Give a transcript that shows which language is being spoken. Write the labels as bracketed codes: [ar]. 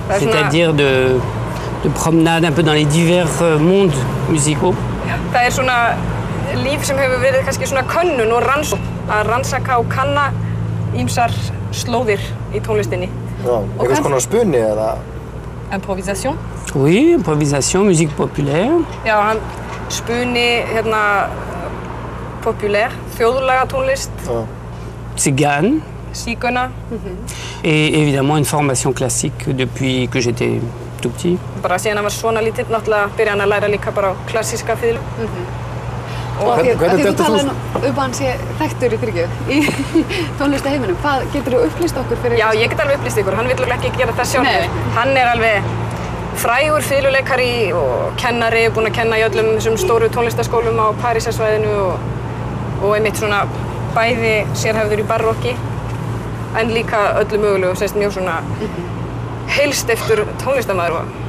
[fr] C'est-à-dire de promenade un peu dans les divers mondes musicaux. [is] Það er svona líf sem hefur verið kannski svona könnun og að rannsaka og kanna ýmsar slóðir í tónlistinni. Já, einhvers konar spuni eða? [fr] Improvisation. Oui, improvisation, musique populaire. [is] Já, hann spuni populaire, þjóðlaga tónlist. [fr] Tzigane. [is] Sígauna. [fr] Et évidemment une formation classique depuis que j'étais tout petit. [is] Bara síðan hann var svona lítill, náttúrulega byrjaði hann að læra líka bara klassíska fiðlu. Og því þú talar hann sé þekktur í tónlistaheiminum. Hvað getur þú upplýst okkur fyrir? Já, ég get alveg upplýst ykkur. Hann vill ekki gera það sjálfur. Hann er alveg frægur fiðluleikari og kennari, búinn að kenna í öllum þessum stóru tónlistaskólum á Parísarsvæðinu og einmitt svona bæði sérhæfður í barokki en líka öllu mögulegu, sérst mjög svona heilsteyptur tónlistarmaður